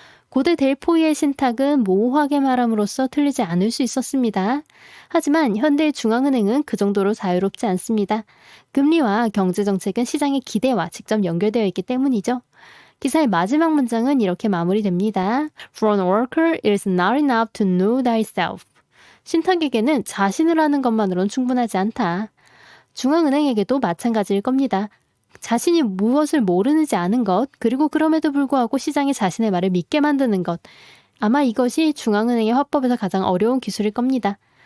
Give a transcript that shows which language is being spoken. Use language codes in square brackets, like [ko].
[ko] 고대 델포이의 신탁은 모호하게 말함으로써 틀리지 않을 수 있었습니다. 하지만 현대의 중앙은행은 그 정도로 자유롭지 않습니다. 금리와 경제정책은 시장의 기대와 직접 연결되어 있기 때문이죠. 기사의 마지막 문장은 이렇게 마무리됩니다. [en] For an worker, it is not enough to know thyself. [ko] 신탁에게는 자신을 아는 것만으로는 충분하지 않다. 중앙은행에게도 마찬가지일 겁니다. 자신이 무엇을 모르는지 아는 것, 그리고 그럼에도 불구하고 시장이 자신의 말을 믿게 만드는 것. 아마 이것이 중앙은행의 화법에서 가장 어려운 기술일 겁니다.